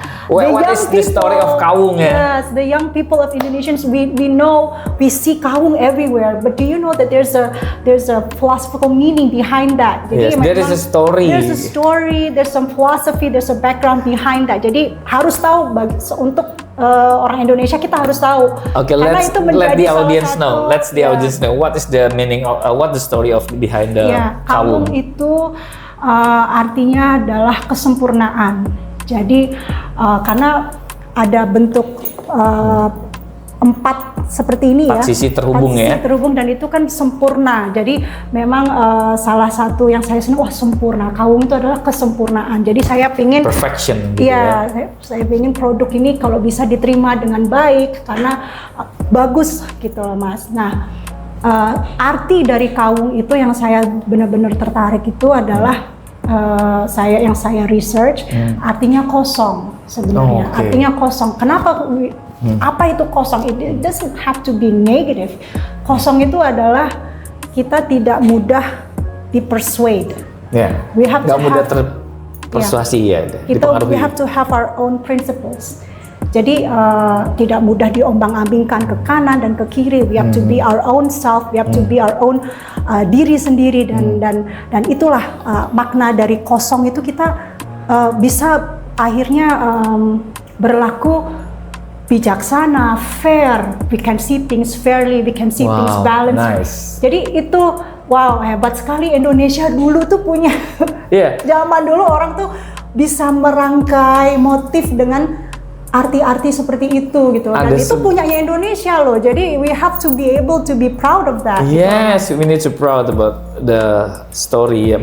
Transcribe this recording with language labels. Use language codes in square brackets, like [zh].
[en] What is the story of kawung ya? Yes, the young people of Indonesians, we know, we see kawung everywhere. But do you know that there's a philosophical meaning behind that? [id] Jadi [en] there is a story. There's a story, there's some philosophy, there's a background behind that. [id] Jadi harus tahu untuk orang Indonesia kita harus tahu. [en] Okay, let the audience know. Let's the audience know what is the meaning of what the story of behind the kawung. [id] Kawung itu artinya adalah kesempurnaan. Jadi karena ada bentuk 4 seperti ini 4 sisi terhubung 4 sisi terhubung dan itu kan sempurna. Jadi memang salah satu yang saya senang, sempurna. Kawung itu adalah kesempurnaan. Jadi saya pingin [en] perfection [id] gitu ya. Saya pingin produk ini kalau bisa diterima dengan baik karena bagus gitu loh Mas. Nah, arti dari kawung itu yang saya benar-benar tertarik itu adalah yang saya research, artinya kosong sebenarnya. Artinya kosong. Kenapa? Apa itu kosong? [en] It doesn't have to be negative. [id] Kosong itu adalah kita tidak mudah dipersuade. Nggak mudah terpersuasi ya. [en] We have to have our own principles. [id] Jadi tidak mudah diombang-ambingkan ke kanan dan ke kiri. [en] We have to be our own [id] self. We have to be our own diri sendiri dan itulah makna dari kosong itu kita bisa akhirnya berlaku bijaksana, fair. [en] We can see things fairly. We can see things balanced. Nice. [id] Jadi itu hebat sekali Indonesia dulu tuh punya. Zaman dulu orang tuh bisa merangkai motif dengan arti-arti seperti itu gitu. Dan Ada itu punyanya Indonesia loh. [en] Jadi we have to be able to be proud of that. Yes, we need to proud about the story ya.